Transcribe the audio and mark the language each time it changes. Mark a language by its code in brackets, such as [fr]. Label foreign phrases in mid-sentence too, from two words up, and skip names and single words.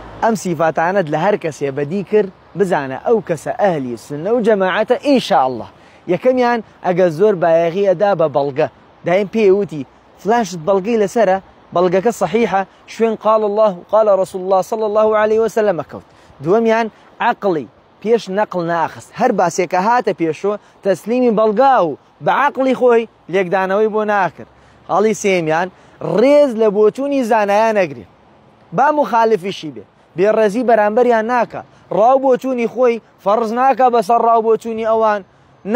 [ckb] ئەم سیفاتانت لە هەر کەسێ بەدی کرد بزانە ئەو کەسە ئەهلی سنە و جەماعەتە ئینشاءالله. یەکەمیان ئەگەر زۆر بایەغی ئەدا بە بەڵگە، دایم پێوتی فلانشت بەڵگەی لەسرە، بەڵگەکە صحیحە، شوێن [ar] قال الله وقال رسول الله صلى الله عليه وسلم [ckb] کەوت. دووەمیان عەقڵی پێش نەقڵ ناخست، هەر باسێکە هاتە پێشۆ تەسلیمی بەڵگا و بە عەقڵی خۆی لێکدانەوەی بۆ ناکرد. هەڵی سێمیان ڕێز لە بۆچوونی زانایان نەگرێت، با مخالفیشی بێ، بێڕێزی بەرامبەریان ناکە، ڕاو بۆچوونی خۆی فەرز ناکە بەسەر ڕاو بۆچوونی ئەوان نە.